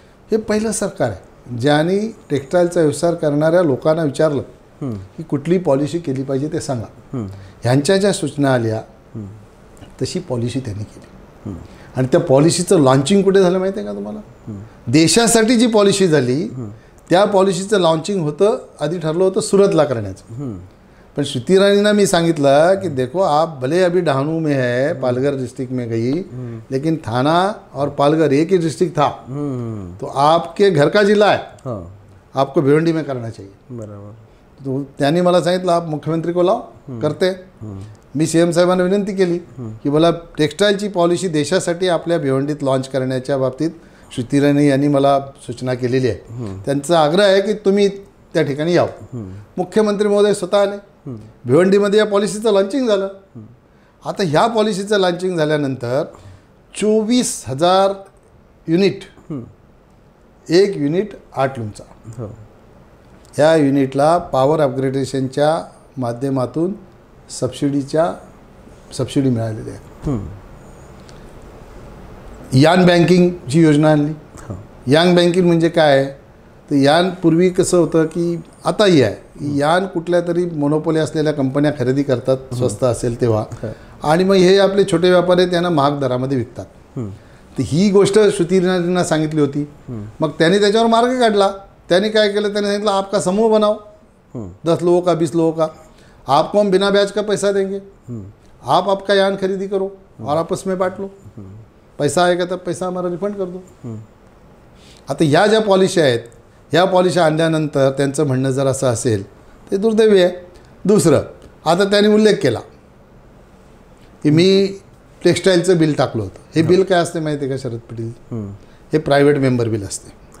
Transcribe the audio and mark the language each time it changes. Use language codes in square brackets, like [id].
[mr] हे पहिलं सरकार आहे ज्यांनी टेक्स्टाईलचा व्यवसाय करणाऱ्या लोकांना विचारलं की कुठली पॉलिसी केली पाहिजे ते सांगा. ह्यांच्या ज्या सूचना आल्या तशी पॉलिसी त्यांनी केली आणि त्या पॉलिसीचं लॉन्चिंग कुठे झालं माहिती आहे का तुम्हाला. देशासाठी जी पॉलिसी झाली त्या पॉलिसीचं लॉन्चिंग होतं, आधी ठरलं होतं सुरतला करण्याचं. पण श्रुती इरानीना मी सांगितलं कि [hi] देखो आप भले अभी डहाणू में है, पालघर डिस्ट्रिक्ट में गई, लेकिन थाना और पालघर एक ही डिस्ट्रिक्ट था, तो आपके घर का जिला है, आपको भिवंडी में करना चाहिए. [mr] बरोबर. तो त्यांनी मला सांगितलं [hi] आप मुख्यमंत्री को लाव करते. [mr] मी सीएम साहेबांना विनंती केली की मला टेक्स्टाईलची पॉलिसी देशासाठी आपल्या भिवंडीत लॉन्च करण्याच्या बाबतीत श्रुती इराणी यांनी मला सूचना केलेली आहे. त्यांचा आग्रह आहे की तुम्ही त्या ठिकाणी यावं. मुख्यमंत्री महोदय स्वतः आले. भिवंडीमध्ये या पॉलिसीचं लॉन्चिंग झालं. आता ह्या पॉलिसीचं लॉन्चिंग झाल्यानंतर 24,000 युनिट, एक युनिट 8 लूमचा, ह्या युनिटला पॉवर अपग्रेडेशनच्या माध्यमातून सबसिडी मिळालेली आहे. यान बँकिंगची योजना आणली. यान बँकिंग म्हणजे काय आहे तर यान पूर्वी कसं होतं की आताही आहे, यान कुठल्या तरी मोनोपोली असलेल्या कंपन्या खरेदी करतात स्वस्त असेल तेव्हा, आणि मग हे आपले छोटे व्यापारी त्यांना महाग दरामध्ये विकतात. तर ही गोष्ट श्रुती इराणींना सांगितली होती. मग त्यांनी त्याच्यावर मार्ग काढला. त्यांनी काय केलं, त्यांनी सांगितलं [hi] आपका समूह बनाओ, 10 लोगों का 20 लोगों का, आपको हम बिना ब्याज का पैसा देंगे, आप आपका यान खरीदी करो और आपस में बांट लो, पैसा आएगा तब पैसा हमारा रिफंड कर दो. [mr] आता ह्या ज्या पॉलिसी आहेत ह्या पॉलिसी आणल्यानंतर त्यांचं म्हणणं जर असं असेल ते दुर्दैवी आहे. दुसरं, आता त्यांनी उल्लेख केला की मी टेक्स्टाईलचं बिल टाकलं होतं. हे बिल काय असते माहिती आहे का शरद पाटील, हे प्रायव्हेट मेंबर बिल असते.